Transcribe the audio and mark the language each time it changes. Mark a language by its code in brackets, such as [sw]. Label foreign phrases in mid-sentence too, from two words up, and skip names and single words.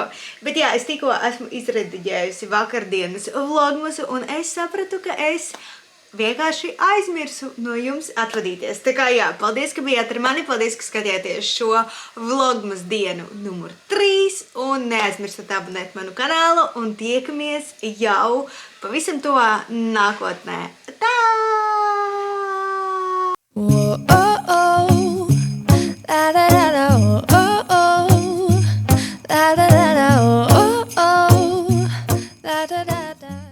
[lv] Bet jā, es tikko esmu izrediģējusi vakardienas vlogmasu, un es sapratu, ka es vienkārši aizmirsu no jums atvadīties. Tā kā jā, paldies, ka bijāt ar mani, paldies, ka skatījāties šo vlogmas dienu numur 3, un neaizmirstat abonēt manu kanālu, un tiekamies jau pavisam tuvā nākotnē. Tā! Whoa, oh, oh, la da da da, oh, oh, oh, la da da da, oh, oh, oh, la da. da da da.